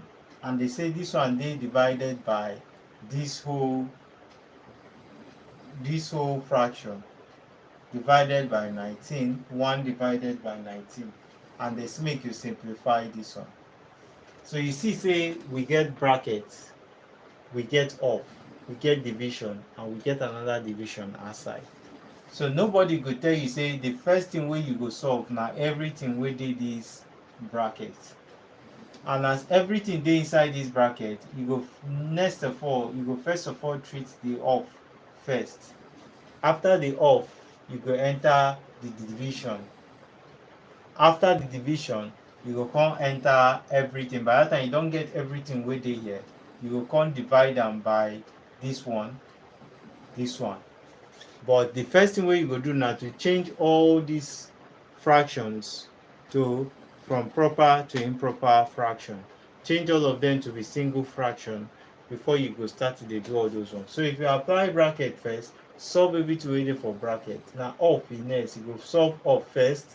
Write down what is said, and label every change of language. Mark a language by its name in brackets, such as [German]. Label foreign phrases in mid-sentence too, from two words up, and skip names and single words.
[Nigerian Pidgin] And they say this one they divided by this whole fraction divided by 19, 1 divided by 19. And they make you simplify this one. So you see, say we get brackets, we get off, we get division, and we get another division outside. So nobody go tell you say the first thing wey you go solve na everything wey dey this bracket. And as everything dey inside this bracket, you go first of all treat the off first. After the off, you go enter the division. After the division, you go come enter everything. By that time you don get everything wey dey here, you go come divide am by this one. But the first thing wey you go do na to change all these fractions from proper to improper fraction. Change all of them to be single fraction before you go start to dey do all those ones. So if you apply bracket first, solve everything wey dey for bracket. Now off is next. You go solve off first.